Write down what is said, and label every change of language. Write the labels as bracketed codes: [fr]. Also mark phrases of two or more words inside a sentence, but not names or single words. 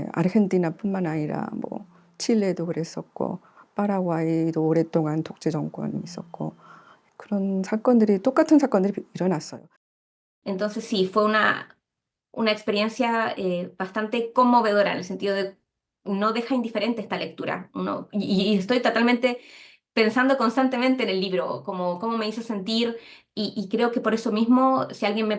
[ko] 아르헨티나뿐만 아니라 뭐 칠레도 그랬었고 파라과이도 오랫동안 독재 정권이 있었고 그런 사건들이 똑같은 사건들이 일어났어요. [es] Entonces sí, fue una experiencia bastante conmovedora en el sentido de no deja indiferente esta lectura. Y estoy totalmente pensando constantemente en el libro, cómo me hizo sentir, y creo que por eso mismo, si alguien me